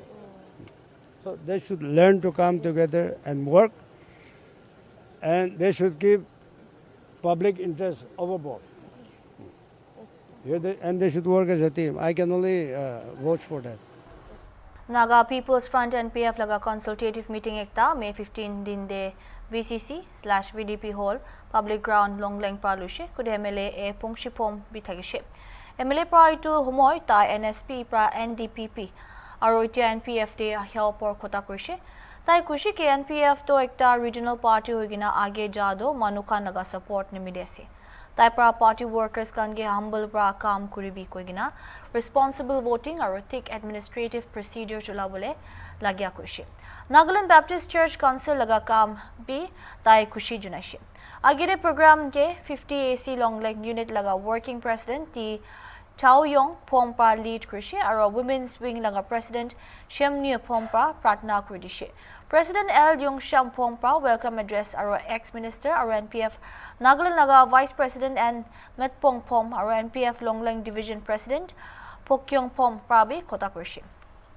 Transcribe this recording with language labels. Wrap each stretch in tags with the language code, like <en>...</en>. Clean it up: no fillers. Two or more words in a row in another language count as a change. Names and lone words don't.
<en>So they should learn to come together and work, and they should keep public interest overboard. And they should work as a team. I can only vouch for that.</en> <nag>Naga People's Front NPF laga</nag> <en>consultative meeting</en> <nag>ekta May 15 din de VCC/VDP Hall Public Ground Longleng Pralushe kude MLA e Pongshipom bithagishe. MLA pra itu homoy ta NSP pra NDPP aro itia NPF de helpor khota kurishe. Tai kushi ke NPF to ekta regional party hoigina age jado manuka naga support nimide ase. Tai pra</nag> <en>party workers</en> <nag>kange humble pra kam kuribi koigina</nag> <en>responsible voting</en> <nag>aro</nag> <en>thick administrative procedure</en> <nag>chulabole lagya kushi. Nagaland Baptist Church Council laga kam bi tai kushi junaishi. Agire program ke 50 AC Longleng unit laga</nag> <en>working president</en> <nag>ti Tao Yong Pompa lead krishi aro</nag> <en>women's wing</en> <nag>laga president Shemnia Pompa pratna kurdishe. President L Yong Sham Pompa</nag> <en>welcome address</en> <nag>aro ex-minister aro NPF Nagaland laga</nag> <en>vice president</en> <nag>and Metpong Pom aro NPF Longleng division president Pokyong Pom prabi kota krishi.</nag>